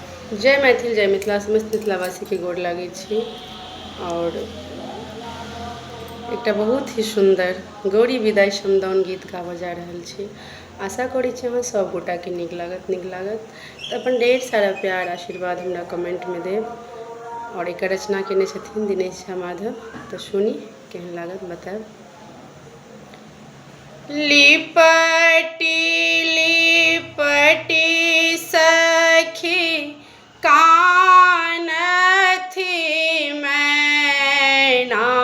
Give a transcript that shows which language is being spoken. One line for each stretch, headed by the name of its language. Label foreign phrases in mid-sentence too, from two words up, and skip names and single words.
Maithili: जय मैथिल जय मिथिला समस्त मिथिलावासी के गोर लागै छी। और एक बहुत ही सुंदर गौरी विदाई समदाउन गीत गाबऽ जा रहल छी। आशा करै छी अहाँ सब गोटा के नीक लागत तऽ अपन ढेर सारा प्यार आशीर्वाद हमरा कमेंट में देब। और एक रचना केने छथिन दिनेश झा माधव, तो सुनी केहन लागत बताएब। लिपटी लिपटी सखी कान थी मैना,